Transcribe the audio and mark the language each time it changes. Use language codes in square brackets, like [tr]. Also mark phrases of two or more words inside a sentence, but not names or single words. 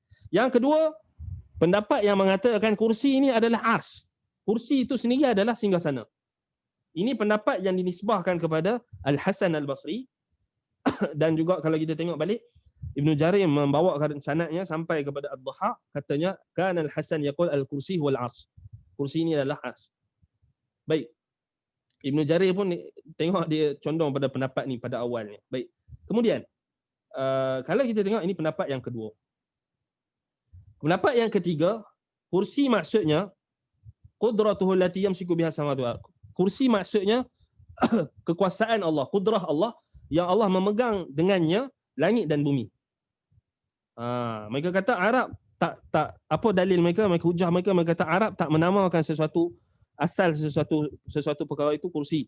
[ms] Yang kedua, pendapat yang mengatakan kursi ini adalah ars. Kursi itu sendiri adalah singgasana. Ini pendapat yang dinisbahkan kepada Al-Hasan Al-Basri dan juga kalau kita tengok balik Ibnu Jarir membawakan sanadnya sampai kepada Ad-Dhahhak, katanya kan Al-Hasan [ar] يقول الكرسي والعرش. [ms] Kursi ini adalah ars. Baik. Ibnu Jarir pun tengok dia condong pada pendapat ni pada awalnya. Baik. Kemudian kalau kita tengok ini pendapat yang kedua. Pendapat yang ketiga, kursi maksudnya [ar] قدرته التي يمسك بها السماوات والأرض. [ms] Kursi maksudnya kekuasaan Allah, kudrah Allah yang Allah memegang dengannya langit dan bumi. Mereka kata Arab tak apa dalil mereka hujah mereka kata Arab tak menamakan sesuatu perkara itu kursi.